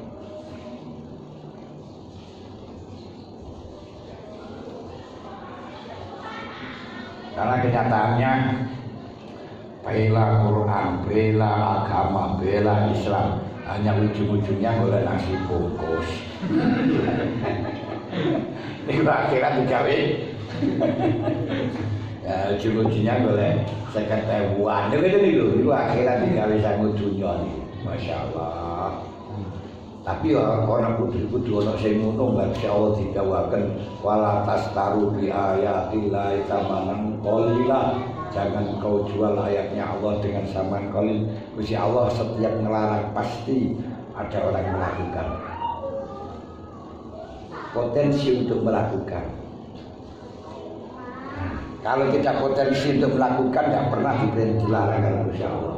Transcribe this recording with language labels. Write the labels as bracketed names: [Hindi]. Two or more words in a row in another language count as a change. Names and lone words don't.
[Indonesian] Karena kenyataannya bela Quran, bela agama, bela Islam hanya ujung-ujungnya boleh nasi bungkus. Itu akhirat digawe. Ya ujung-ujungnya boleh 50.000. Itu akhirat [Javanese] digawe sangu [Indonesian] dunia nih. [Arabic] ما شاء الله. [Javanese] Tapi orang kudu ana sing ngono nggak bisa Allah digawaken [Arabic] ولا تشتروا بآيات الله ثمنا قليلا. [Indonesian] Jangan kau jual ayatnya Allah dengan [Arabic] ثمن قليل. [Indonesian] Gusti Allah setiap melarang pasti ada orang yang melakukan. Potensi untuk melakukan. Kalau kita potensi untuk melakukan tidak pernah dilarang oleh Gusti Allah.